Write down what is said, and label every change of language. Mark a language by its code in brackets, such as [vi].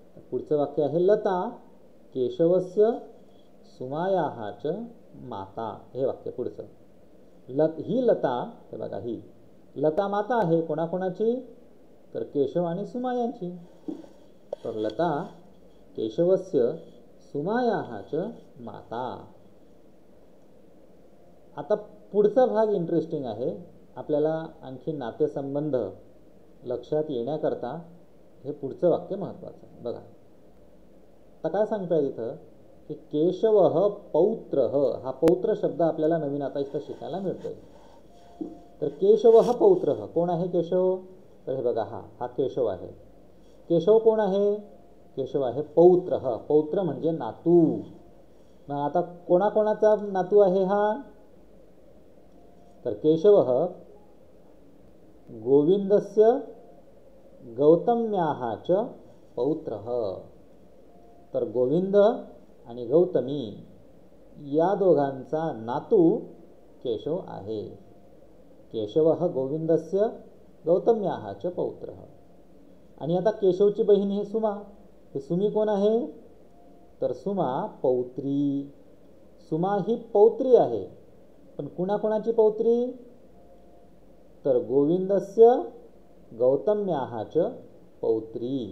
[mr] पुढचं वाक्य आहे, [sa] लता केशवस्य सुमायाः च माता. [mr] हे वाक्य पुढचं. ही लता, हे बघा, ही लता माता आहे कोणाकोणाची, तर केशव आणि सुमा यांची. [sa] तर लता केशवस्य सुमायाः च माता. [mr] आता पुढचा भाग इंटरेस्टिंग आहे. आपल्याला आणखी नातेसंबंध लक्षात येण्याकरता हे पुढचं वाक्य महत्त्वाचं आहे. बघा, आता काय सांगता येईल इथं की केशवः पौत्रः. हा पौत्र शब्द आपल्याला नवीन आता इथं शिकायला मिळतोय. तर केशवः पौत्रः, कोण आहे केशव, तर हे बघा, हा केशव आहे. केशव कोण आहे, केशव आहे पौत्रः. पौत्र म्हणजे नातू. मग आता कोणाकोणाचा नातू आहे हा, तर [sa] केशवः गोविंदस्य गौतम्याः च पौत्रः. [mr] तर गोविंद आणि गौतमी या दोघांचा नातू केशव आहे. [sa] केशवः गोविंदस्य गौतम्याः च पौत्रः. [mr] आणि आता केशवची बहीण ही सुमा. ही सुमी कोण आहे, तर सुमा पौत्री. सुमा ही पौत्री आहे, पण कुणाकोणाची पौत्री, तर [sa] गोविंदस्य गौतम्याः च पौत्री.